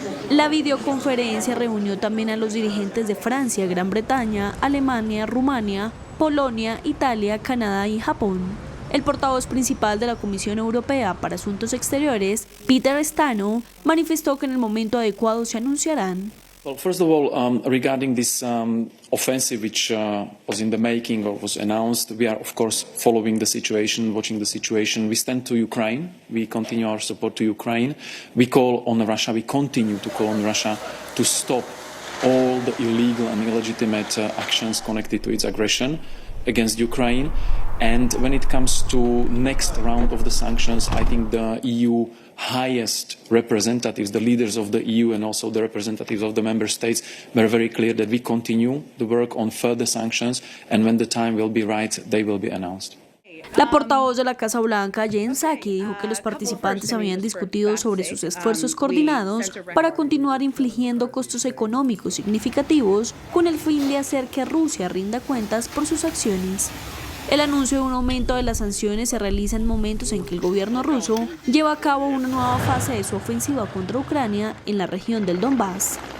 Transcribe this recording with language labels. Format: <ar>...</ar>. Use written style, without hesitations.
<es>La videoconferencia reunió también a los dirigentes de Francia, Gran Bretaña, Alemania, Rumania, Polonia, Italia, Canadá y Japón. El portavoz principal de la Comisión Europea para Asuntos Exteriores, Peter Stano, manifestó que en el momento adecuado se anunciarán.</es> <en>Well, first of all, regarding this offensive which was in the making or was announced, we are of course following the situation, watching the situation. We stand to Ukraine. We continue our support to Ukraine. We call on Russia. We continue to call on Russia to stop all the illegal and illegitimate actions connected to its aggression against Ukraine. And when it comes to next round of the sanctions, I think the EU highest representatives, the leaders of the EU and also the representatives of the member states were very clear that we continue the work on further sanctions, and when the time will be right, they will be announced.</en> <es>La portavoz de la Casa Blanca, Jen Psaki, dijo que los participantes habían discutido sobre sus esfuerzos coordinados para continuar infligiendo costos económicos significativos con el fin de hacer que Rusia rinda cuentas por sus acciones. El anuncio de un aumento de las sanciones se realiza en momentos en que el gobierno ruso lleva a cabo una nueva fase de su ofensiva contra Ucrania en la región del Donbass.</es>